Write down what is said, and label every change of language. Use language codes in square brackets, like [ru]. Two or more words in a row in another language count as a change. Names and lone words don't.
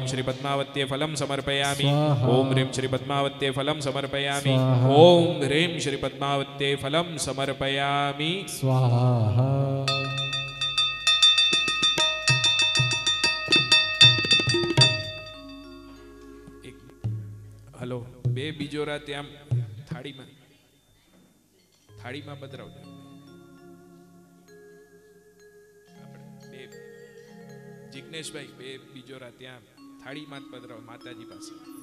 [sa] पद्मावत्यै फलं समर्पयामि स्वाहा। ॐ ह्रीं श्री पद्मावत्यै फलं समर्पयामि स्वाहा। ॐ ह्रीं श्री पद्मावत्यै फलं समर्पयामि स्वाहा। [gu] હલો બે બીજોરા ત્યાં થાળીમાં પધરાવજો બે જિગ્નેશભાઈ બે બીજોરા ત્યાં થાળીમાં જ પધરાવો માતાજી પાસે